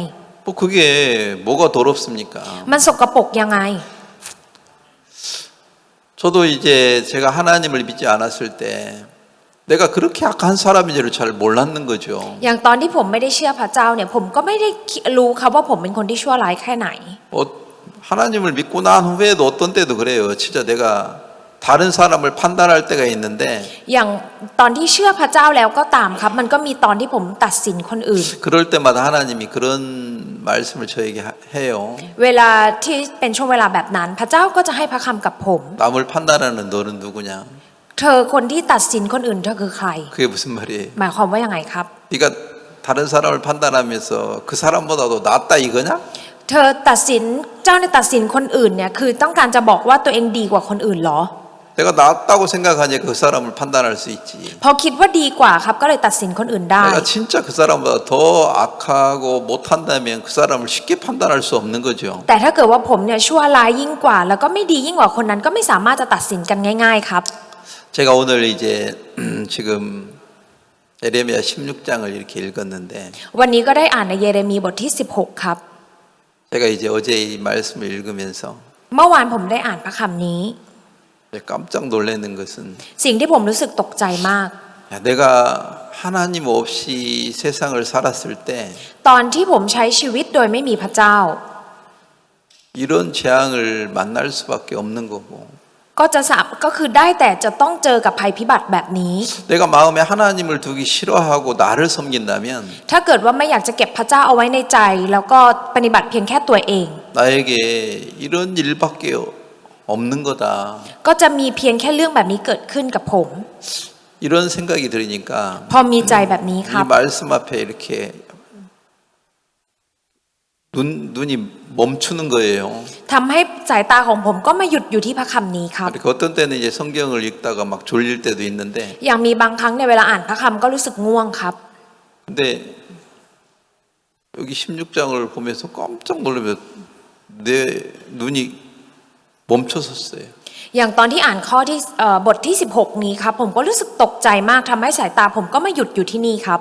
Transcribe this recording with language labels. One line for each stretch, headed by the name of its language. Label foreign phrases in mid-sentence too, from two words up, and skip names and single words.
Korean: 뭐 그게 뭐가 더럽습니까?
Thai: มันสกปรกยังไง
Korean: 저도 이제 제가 하나님을 믿지 않았을 때 내가 그렇게 악한 사람인지를 잘 몰랐는 거죠.
Thai: อย่างตอนที่ผมไม่ได้เชื่อพระเจ้าเนี่ยผมก็ไม่ได้รู้ครับว่าผมเป็นคนที่ชั่วร้ายแค่ไหน
Korean: 하나님을 믿고 난 후에도 어떤 때도 그래요. 진짜 내가 다른 사람을 판단할 때가 있는데
Thai: อย่างตอนที่เชื่อพระเจ้าแล้วก็ตามครับมันก็มีตอนที่ผมตัดสินคนอื่น
Korean: 그럴 때마다 하나님이 그런 말씀을 저에게 해요.
Thai: เวลาที่เป็นช่วงเวลาแบบนั้นพระเจ้าก็จะให้พระคำกับผม
Korean: 남을 판단하는 너는 누구냐?
Thai: เธอคนที่ตัดสินคนอื่นเธอคือใคร
Korean: 그게 무슨 말이에요?
Thai: หมายความว่ายังไงครับ
Korean: 네가 다른 사람을 판단하면서 그 사람보다도 낫다 이거냐?
Thai: เธอตัดสินเจ้าในตัดสินคนอื่นเนี่ยคือต้องการจะบอกว่าตัวเองดีกว่าคนอื่นเหรอ
Korean: 내가 낫다고 생각하니까 그 사람을 판단할 수 있지.
Thai: พอคิดว่าดีกว่าครับก็เลยตัดสินคนอื่นได้
Korean: 내가 진짜 그 사람보다 더 악하고 못한다면 그 사람을 쉽게 판단할 수 없는 거죠.
Thai: แต่ถ้าเกิดว่าผมเนี่ยชั่วร้ายยิ่งกว่า แล้วก็ไม่ดียิ่งกว่าคนนั้นก็ไม่สามารถจะตัดสินกันง่าย ๆครับ
Korean: 제가 오늘 이제 지금 예레미야 16장을 이렇게 읽었는데
Thai: วันนี้ก็ได้อ่านในเยเรมีบทที่16ครับ
Korean: 제가 이제 어제 이 말씀을 읽으면서
Thai: เมื่อวานผมได้อ่านพระคำนี้
Korean: 깜짝 놀라는 것은
Thai: สิ่งที่ผมรู้สึกตกใจมาก
Korean: 야, 내가 하나님 없이 세상을 살았을 때
Thai: ตอนที่ผมใช้ชีวิตโดยไม่มีพระเจ้า
Korean: 이런 재앙을 만날 수밖에 없는 거고
Thai: ก็คือได้แต่จะต้องเจอกับภัยพิบัติแบบนี้
Korean: 내가 마음에 하나님을 두기 싫어하고 나를 섬긴다면
Thai: ถ้าเกิดว่าไม่อยากจะเก็บพระเจ้าเอาไว้ในใจ แล้วก็ปฏิบัติเพียงแค่ตัวเอง
Korean: 나에게 이런 일밖에 없는 거다.
Thai: ก็จะมีเพียงแค่เรื่องแบบนี้เกิดขึ้นกับผม
Korean: 이런 생각이 들으니까
Thai: พอมีใจแบบนี้ครับ
Korean: 이 말씀 앞에 이렇게 눈이 멈추는 거예요.
Thai: ทำให้สายตาของผมก็มาหยุดอยู่ที่พระคำนี้ครับ
Korean: 이렇게 어떤 때는 이제 성경을 읽다가 막 졸릴 때도 있는데
Thai: อย่างมีบางครั้งในเวลาอ่านพระคำก็รู้สึกง่วงครับ
Korean: 근데 여기 16장을 보면서 깜짝 놀라면 내 눈이 멈춰섰어요.
Thai: อย่างตอนที่อ่านข้อที่บทที่16นี้ครับผมก็รู้สึกตกใจมากทำให้สายตาผมก็มาหยุดอยู่ที่นี่ครับ